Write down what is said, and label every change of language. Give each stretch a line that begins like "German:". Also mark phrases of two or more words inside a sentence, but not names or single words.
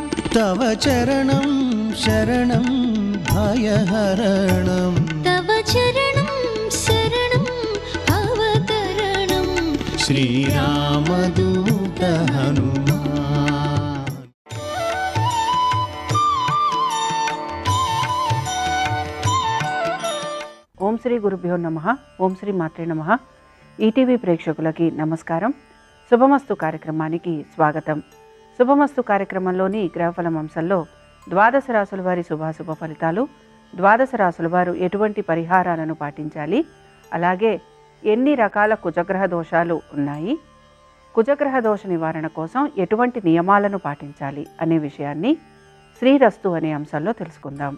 Sanskrit: तव चरणं शरणं भयहरणं तव चरणं शरणं भवतरणं श्रीरामदूत हनुमान्। ఓం శ్రీ గురుభ్యో నమః. ఓం శ్రీ మాత్రే నమః.
Telugu: ఈటీవీ ప్రేక్షకులకి నమస్కారం. శుభమస్తు కార్యక్రమానికి స్వాగతం. శుభమస్తు కార్యక్రమంలోని గ్రహఫలం అంశంలో ద్వాదశ రాశుల వారి శుభాశుభ ఫలితాలు, ద్వాదశ రాశుల వారు ఎటువంటి పరిహారాలను పాటించాలి, అలాగే ఎన్ని రకాల కుజగ్రహ దోషాలు ఉన్నాయి, కుజగ్రహ దోష నివారణ కోసం ఎటువంటి నియమాలను పాటించాలి అనే విషయాన్ని శ్రీరస్తు అనే అంశంలో తెలుసుకుందాం.